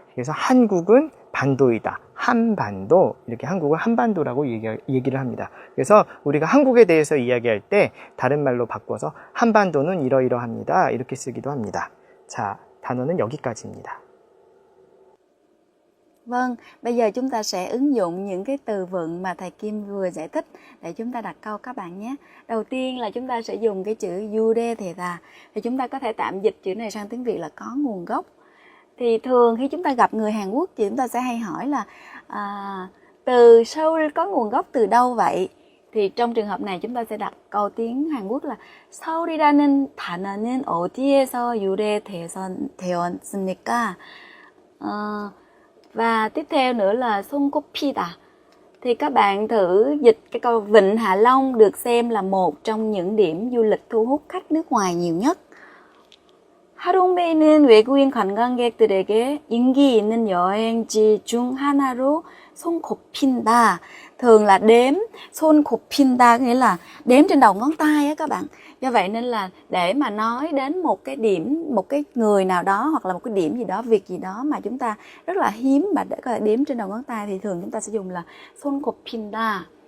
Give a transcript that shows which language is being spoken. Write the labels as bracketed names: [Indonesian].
[Korean] 그래서 한국은 반도이다. 한반도, 이렇게 한국을 한반도라고 얘기를 합니다. 그래서 우리가 한국에 대해서 이야기할 때 다른 말로 바꿔서 한반도는 이러이러합니다. 이렇게 쓰기도 합니다. 자, 단어는 여기까지입니다. [Vietnamese] Vâng, bây giờ chúng ta sẽ ứng dụng những cái từ vựng mà thầy Kim vừa giải thích để chúng ta đặt câu các bạn nhé. Đầu tiên là chúng ta sẽ dùng cái chữ Yude Theta. Thì chúng ta có thể tạm dịch chữ này sang tiếng Việt là có nguồn gốc. Thì thường khi chúng ta gặp người Hàn Quốc thì chúng ta sẽ hay hỏi là từ Seoul có nguồn gốc từ đâu vậy? Thì trong trường hợp này chúng ta sẽ đặt câu tiếng Hàn Quốc là [Korean] 서울이라는 단어는 어디에서 유래되었습니까? [Vietnamese] Và tiếp theo nữa là 손꼽히다. Thì các bạn thử dịch cái câu Vịnh Hạ Long được xem là một trong những điểm du lịch thu hút khách nước ngoài nhiều nhất. [Korean] 하롱베이는 외국인 관광객들에게 인기 있는 여행지 중 하나로 손꼽힌다. [Vietnamese] Thường là đếm, 손꼽힌다 nghĩa là đếm trên đầu ngón tay á các bạn. Do vậy nên là để mà nói đến một cái điểm, một cái người nào đó hoặc là một cái điểm gì đó, việc gì đó mà chúng ta rất là hiếm mà để có thể đếm trên đầu ngón tay thì thường chúng ta sẽ dùng là 손꼽힌다.